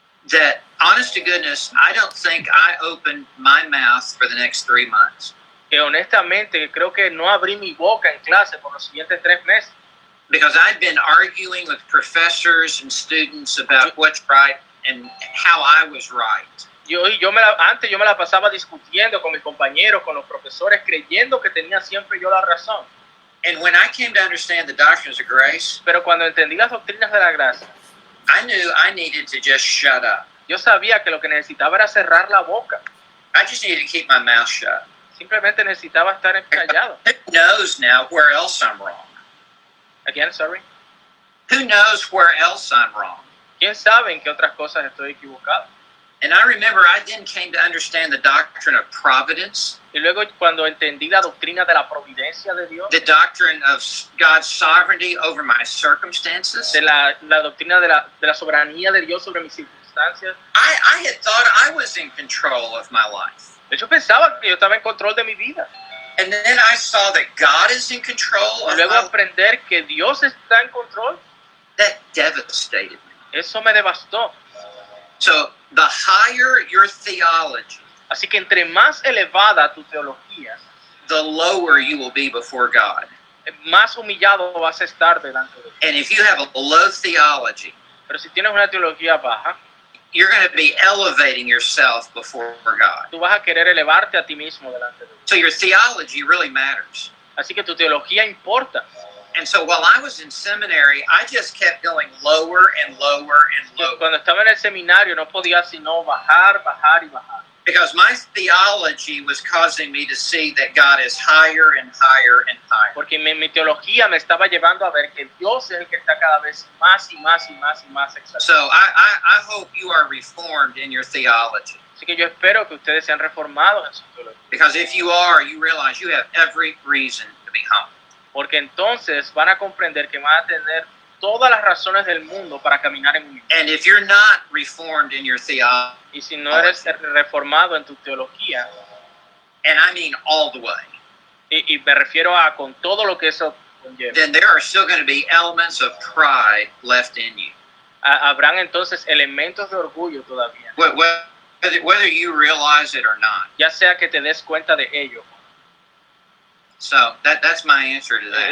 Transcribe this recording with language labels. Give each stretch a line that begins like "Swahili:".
English: That, honest to goodness, I don't think I opened my mouth for the next 3 months.
Spanish: Que honestamente creo que no abrí mi boca en clase por los siguientes 3 meses.
English: Because I'd been arguing with professors and students about what's right and how I was right.
Spanish: Antes yo me la pasaba discutiendo con mis compañeros, con los profesores, creyendo que tenía siempre yo la razón.
English: And when I came to understand the doctrines of grace,
Spanish: Pero cuando entendí las doctrinas de la gracia,
English: I knew I needed to just shut up.
Spanish: yo sabía que lo que necesitaba era cerrar la boca.
English: I just needed to keep my mouth shut.
Spanish: Simplemente necesitaba estar callado.
English: Who knows now where else I'm wrong? Again, sorry. Who knows where else I'm wrong?
Spanish: ¿Quién sabe en qué otras cosas estoy equivocado?
English: And I remember I then came to understand the doctrine of providence,
Spanish: Y luego cuando entendí la doctrina de la providencia de Dios,
English: the doctrine of God's sovereignty over my circumstances.
Spanish: de la doctrina de la soberanía de Dios sobre mis circunstancias,
English: I had thought I was in control of my life.
Spanish: de hecho pensaba que yo estaba en control de mi vida.
English: And then I saw that God is in control
Spanish: Y
English: of
Spanish: luego
English: my life.
Spanish: aprender que Dios está en control,
English: That devastated me.
Spanish: eso me devastó.
English: So the higher your theology,
Spanish: Así que entre más elevada tu teología,
English: the lower you will be before God.
Spanish: más humillado vas a estar delante de Dios.
English: And if you have a low theology,
Spanish: Pero si tienes una teología baja,
English: you're going to be elevating yourself before God.
Spanish: tú vas a querer elevarte a ti mismo delante de Dios.
English: So your theology really matters.
Spanish: Así que tu teología importa.
English: And so while I was in seminary, I just kept going lower and lower and lower.
Spanish: Cuando estaba en el seminario no podía sino bajar, bajar y bajar.
English: Because my theology was causing me to see that God is higher and higher and higher.
Spanish: Porque mi teología me estaba llevando a ver que Dios es el que está cada vez más y más y más y más exaltado.
English: So I hope you are reformed in your theology.
Spanish: Así que yo espero que ustedes sean reformados en su teología.
English: Because if you are, you realize you have every reason to be humble.
Spanish: Porque entonces van a comprender que van a tener todas las razones del mundo para caminar en humildad.
English: And if you're not reformed in your theology,
Spanish: Y si no eres reformado en tu teología,
English: and I mean all the way,
Spanish: y me refiero a con todo lo que eso conlleva,
English: then there are still going to be elements of pride left in you.
Spanish: habrán entonces elementos de orgullo todavía,
English: Whether you realize it or not.
Spanish: ya sea que te des cuenta de ello.
English: So that's my answer to that.